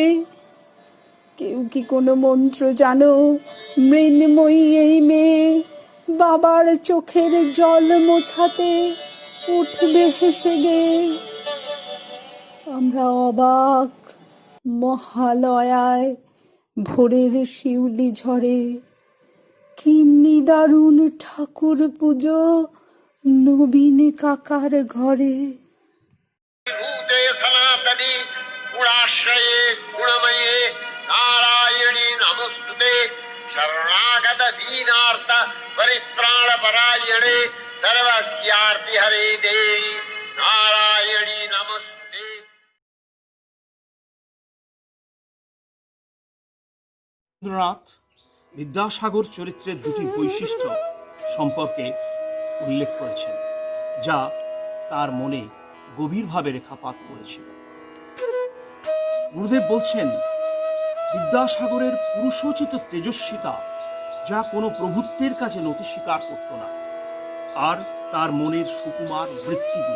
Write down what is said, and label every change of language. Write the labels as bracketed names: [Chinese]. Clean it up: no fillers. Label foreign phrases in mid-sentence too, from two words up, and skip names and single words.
[Bangla] কেউ কি কোনো মন্ত্র জানো, মৃন্ময়ী এই মেয়ে বাবার চোখের জল মোছাতে উঠবে হেসে গে? আমরা অবাক, মহালয়ায় ভোরের শিউলি ঝরে। কি নিদারুণ ঠাকুর পুজো নবীন কাকার ঘরে। [Sanskrit] भूते सनातनी गुणाश्रये गुणमये नारायणी नमस्तुते शरणागत दीनार्थ परित्राण परायणे सर्वस्यार्ति हरे देवी नारायणी नमस्ते। [Bangla] রবীন্দ্রনাথ বিদ্যাসাগর চরিত্রের দুটি বৈশিষ্ট্য সম্পর্কে উল্লেখ করেছেন, যা তার মনে গভীরভাবে রেখাপাত করেছিল। গুরুদেব বলছেন, বিদ্যাসাগরের পুরুষোচিত তেজস্বিতা, যা কোনো প্রভুত্বের কাছে নতি স্বীকার করত না, আর তার মনের সুকুমার বৃত্তিগুলি।